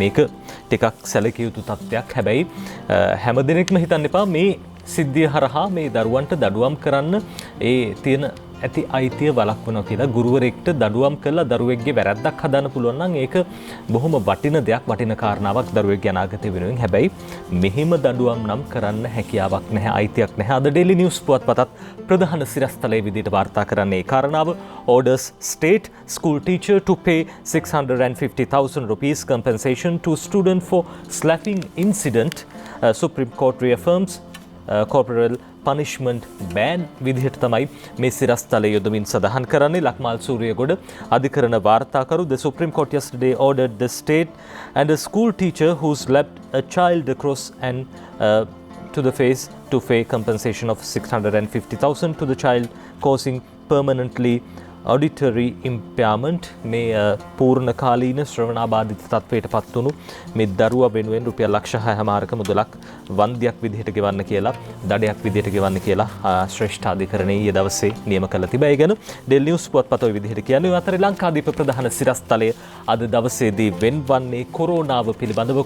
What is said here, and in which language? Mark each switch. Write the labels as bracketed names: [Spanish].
[Sinhala] මේක ටිකක් සැලකිය යුතු තත්ත්වයක්. හැබැයි හැමදෙනෙක්ම හිතන්න එපා මේ සිද්ධිය හරහා මේ දරුවන්ට දඬුවම් කරන්න ඒ තියෙන ඇති අයිතිය වළක්වනවා කියලා. ගුරුවරයෙක්ට දඬුවම් කළා දරුවෙක්ගේ වැරැද්දක් හදන්න පුළුවන් නම් ඒක බොහොම වටින දෙයක්, වටින කාරණාවක් දරුවෙක්ගේ අනාගතය වෙනුවෙන්. හැබැයි මෙහිම දඬුවම් නම් කරන්න හැකියාවක් නැහැ, අයිතියක් නැහැ. අද ඩේලි නිවුස් පුවත්පතත් ප්‍රධාන සිරස්තලයේ විදිහට වාර්තා කරන්නේ ඒ කාරණාව. [English] orders state school teacher to pay 650,000 rupees compensation to student for slapping incident. Supreme Court reaffirms corporal punishment ban [Sinhala] විදිහට තමයි මේ සිරස්තලය යොදමින් සඳහන් කරන්නේ. ලක්මාල් සූරියගොඩ අධිකරණ වාර්තාකරු. [English] The Supreme Court yesterday ordered the state and a school teacher who slapped a child across and to the face to pay compensation of 650,000 to the child, causing permanently auditory impairment. [Sinhala] මේ පූර්ණ කාලීන ශ්‍රවණාබාධිත තත්වයට පත් වුණු මේ දරුවා වෙනුවෙන් රුපියල් ලක්ෂ 6මාරක මුදලක් වන්දියක් විදිහට ගෙවන්න කියලා, දඩයක් විදිහට ගෙවන්න කියලා ශ්‍රේෂ්ඨාධිකරණයේ ඊයේ දවසේ නියම කළ තිබේ. ඒ ගැන ඩේලි නිවුස් පුවත්පත ඔය විදිහට කියන්නේ. අතරේ ලංකාදීප ප්‍රධාන සිරස්තලය අද දවසේදී වෙන්වන්නේ කොරෝනාව පිළිබඳව.